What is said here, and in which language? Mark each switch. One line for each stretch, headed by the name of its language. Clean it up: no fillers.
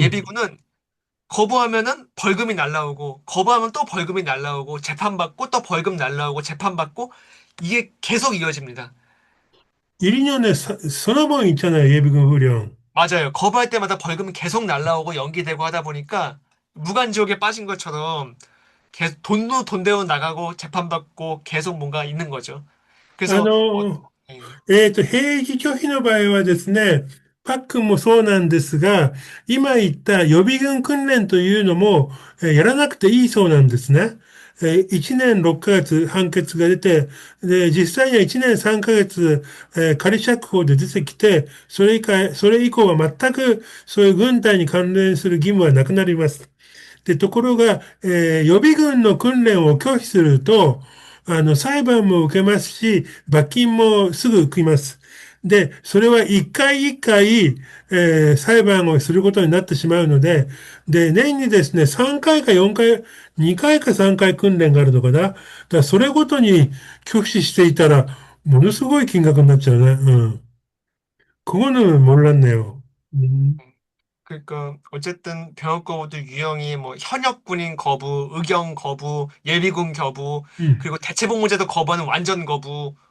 Korean: 예비군은 거부하면은 벌금이 날라오고, 거부하면 또 벌금이 날라오고, 재판받고, 또 벌금 날라오고, 재판받고, 이게 계속 이어집니다. 1년에 서너 번 있잖아요, 예비군 훈련. 맞아요. 거부할 때마다 벌금이 계속 날라오고 연기되고 하다 보니까 무간지옥에 빠진 것처럼 계속 돈도 돈대로 나가고 재판받고 계속 뭔가 있는 거죠. あ 그래서 の、 예,
Japanese: 兵役拒否の場合はですね、パックンもそうなんですが、今言った予備軍訓練というのも、やらなくていいそうなんですね。 1年6ヶ月判決が出て、で、実際には1年3ヶ月、仮釈放で出てきて、それ以降は全くそういう軍隊に関連する義務はなくなります。で、ところが、予備軍の訓練を拒否すると、裁判も受けますし、罰金もすぐ食います。で、それは一回一回、裁判をすることになってしまうので、で、年にですね、3回か4回、2回か3回訓練があるのかな。だからそれごとに拒否していたら、ものすごい金額になっちゃうね。
Korean: うん.그거는 몰랐네요. 그러니까 어쨌든 병역 거부도 유형이 뭐 현역 군인 거부, 의경 거부, 예비군 거부, 음, 그리고 대체복무제도 거부하는 완전 거부